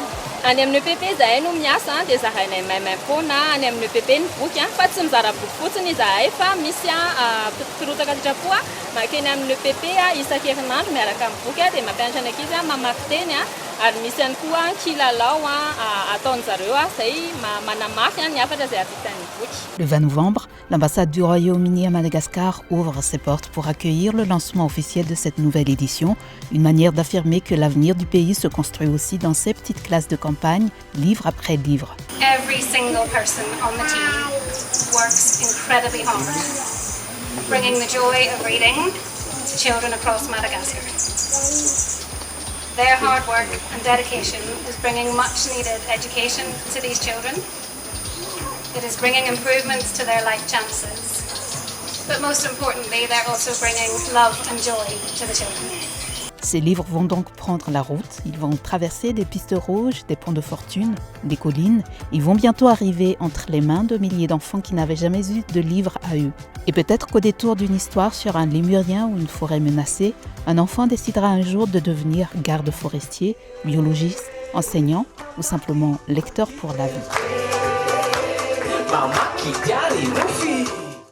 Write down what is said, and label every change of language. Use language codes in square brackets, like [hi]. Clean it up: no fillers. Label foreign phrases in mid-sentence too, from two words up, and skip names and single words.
[mg] Any amin'ny EPP zahay no miasa dia zarainay maimaimpona any amin'ny EPP ny boky fa tsy mizara boky fotsiny izahay fa misy firotsaka sitrapo makeny amin'ny EPP isan-kerinandro miaraka amin'ny boky dia mampianatra ny ankizy mamaky teny ary misy ihany koa kilalao ataony zareo izay manamafy ny hafatra izay havitan'ny boky. [fr] Le 20 novembre, l'ambassade du Royaume-Uni à Madagascar ouvre ses portes pour accueillir le lancement officiel de cette nouvelle édition, une manière d'affirmer que l'avenir du pays se construit aussi dans ces petites classes de campagne, livre après livre. [en] Every single person on the team works incredibly hard, bringing the joy of reading to children across Madagascar. Their hard work and dedication is bringing much needed education to these children. It is bringing improvements to their life chances. But most importantly, they're also bringing love and joy to the children. [fr] Ces livres vont donc prendre la route, ils vont traverser des pistes rouges, des ponts de fortune, des collines. Ils vont bientôt arriver entre les mains de milliers d'enfants qui n'avaient jamais eu de livre à eux. Et peut-être qu'au détour d'une histoire sur un lémurien ou une forêt menacée, un enfant décidera un jour de devenir garde forestier, biologiste, enseignant ou simplement lecteur pour la vie.